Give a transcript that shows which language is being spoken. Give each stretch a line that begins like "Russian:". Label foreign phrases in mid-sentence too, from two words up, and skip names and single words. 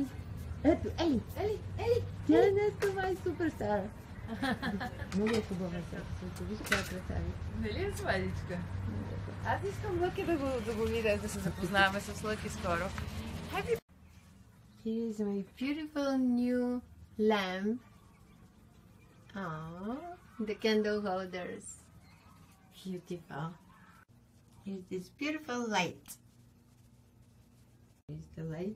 Bulgarian: Ellie! Тя това е суперстар. Много е хубава сърцето. Виж каква красавица. Нали е сладичка? Аз искам Лъки да го видя, да се запознаваме с Лъки скоро.
English: Here is my beautiful new lamp. Oh, the candle holders. Beautiful. Here's this beautiful light. Here's the light.